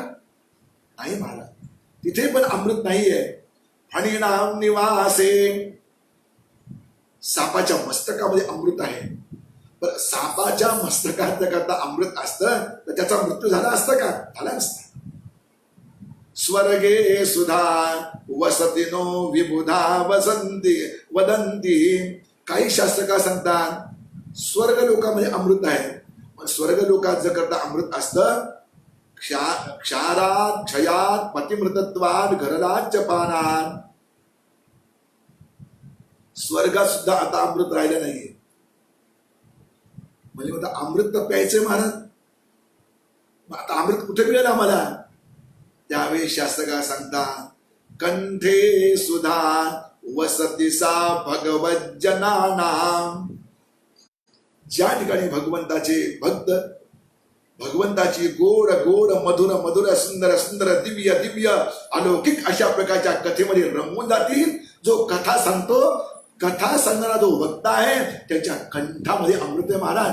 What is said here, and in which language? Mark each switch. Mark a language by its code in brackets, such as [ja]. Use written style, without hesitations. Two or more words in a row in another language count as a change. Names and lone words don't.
[mr] नाही महाराज, तिथे पण अमृत नाहीये. [sa] फणीनाम निवासे, [mr] सापाच्या मस्तकामध्ये अमृत आहे. पण सापाच्या मस्तकात जर करता अमृत असतं तर त्याचा मृत्यू झाला असता का? झाला असता. [sa] स्वर्गे सुधा वसतिनो विबुधा वदन्ति, [mr] काही शास्त्रकार सांगतात स्वर्ग लोकामध्ये अमृत आहे. पण स्वर्ग लोकात जर करता अमृत असतं, क्षारात क्षयात पतिमृतत्वात घरलाच पानात, स्वर्गात सुद्धा आता अमृत राहिलं नाहीये. म्हणजे आता अमृत तर प्यायचंय महाराज, आता अमृत कुठे मिळेल आम्हाला? त्यावेळी शास्त्रकार सांगतात [sa] कंठे सुधा वसति सा भगवज्जनानां. [mr] ज्या ठिकाणी भगवंताचे भक्त, भगवंताची गोड गोड मधुर मधुर सुंदर सुंदर दिव्य दिव्य अलौकिक अशा प्रकारच्या कथेमध्ये रंगून जातील. जो कथा सांगतो, कथा सांगणारा जो वक्ता आहे त्याच्या कंठामध्ये अमृत आहे महाराज.